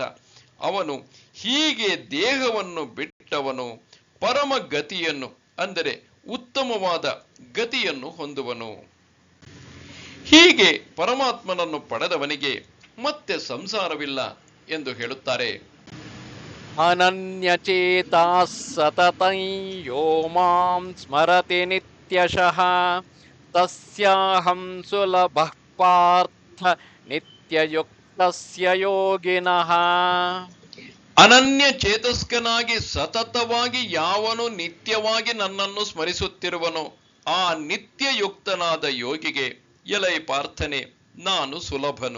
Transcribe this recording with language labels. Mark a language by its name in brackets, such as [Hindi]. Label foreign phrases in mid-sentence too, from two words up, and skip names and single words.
[Kannada] ಅವನು ಹೀಗೆ ದೇಹವನ್ನು ಬಿಟ್ಟವನು ಪರಮ ಗತಿಯನ್ನು ಅಂದರೆ ಉತ್ತಮವಾದ ಗತಿಯನ್ನು ಹೊಂದುವನು. ಹೀಗೆ ಪರಮಾತ್ಮನನ್ನು ಪಡೆದವನಿಗೆ ಮತ್ತೆ ಸಂಸಾರವಿಲ್ಲ ಎಂದು ಹೇಳುತ್ತಾರೆ. [Sanskrit] ಅನನ್ಯಚೇತಾ ಸತತಂ ಯೋ ಮಾಂ ಸ್ಮರತಿ ನಿತ್ಯಶಃ ತಸ್ಯಾಹಂ ಸುಲಭಃ ಪಾರ್ಥ ನಿತ್ಯಯುಕ್ತಸ್ಯ ಯೋಗಿನಃ. [Kannada] ಅನನ್ಯ ಚೇತಸ್ಕನಾಗಿ ಸತತವಾಗಿ ಯಾವನು ನಿತ್ಯವಾಗಿ ನನ್ನನ್ನು ಸ್ಮರಿಸುತ್ತಿರುವನೋ ಆ ನಿತ್ಯಯುಕ್ತನಾದ ಯೋಗಿಗೆ ಎಲೈ ಪಾರ್ಥನೆ ನಾನು ಸುಲಭನು.